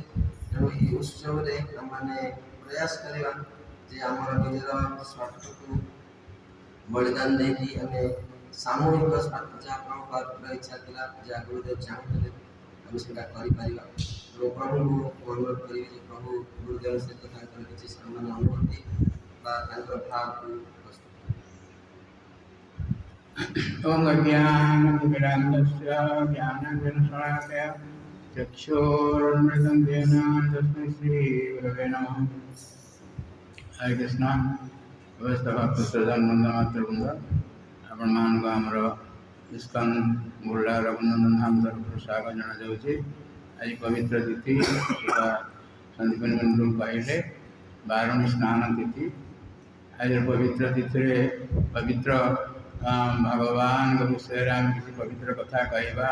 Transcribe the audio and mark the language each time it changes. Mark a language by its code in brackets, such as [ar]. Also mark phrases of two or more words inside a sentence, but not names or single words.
[or] ତେଣୁ ଏହି ଉତ୍ସବରେ ଆମମାନେ ପ୍ରୟାସ କରିବା ଯେ ଆମର ନିଜର ସ୍ୱାର୍ଥକୁ ବଳିଦାନ ଦେଇକି ଆମେ ସାମୂହିକ ସ୍ୱାର୍ଥ ଯାହା ପ୍ରଭୁଙ୍କର ଇଚ୍ଛା ଥିଲା, ଯାହା ଗୁରୁଦେବ ଚାହୁଁଥିଲେ ଆମେ ସେଇଟା କରିପାରିବା। ଏବଂ ପ୍ରଭୁଙ୍କୁ ଅନୁରୋଧ କରିବି ଯେ ପ୍ରଭୁ ଗୁରୁଦେବ ସହିତ ତାଙ୍କର କିଛି ସାମାନ୍ୟ ଅନୁଭୂତି ବା ତାଙ୍କର ଭାବକୁ ପ୍ରସ୍ତୁତ [sa] ओम अज्ञानतिमिरान्धस्य ज्ञानाञ्जनशलाकया चक्षुरुन्मिलितं येन तस्मै श्रीगुरवे नमः। हरे कृष्ण। व्यस्त भक्त श्रद्धान बंदमातृवृंद [or] ଆପଣମାନଙ୍କୁ ଆମର ଇସ୍କନ ବୁର୍ଲା ରଘୁନନ୍ଦନ ଧାମ ତରଫରୁ ସ୍ୱାଗତ ଜଣାଯାଉଛି। ଆଜି ପବିତ୍ର ତିଥି ସନ୍ଦୀପନ ବନ୍ଧୁ କହିଲେ ବାରୁଣୀ ସ୍ନାନ ତିଥି। ଆଜିର ପବିତ୍ର ତିଥିରେ ପବିତ୍ର ଭଗବାନଙ୍କ ବିଷୟରେ ଆମେ କିଛି ପବିତ୍ର କଥା କହିବା।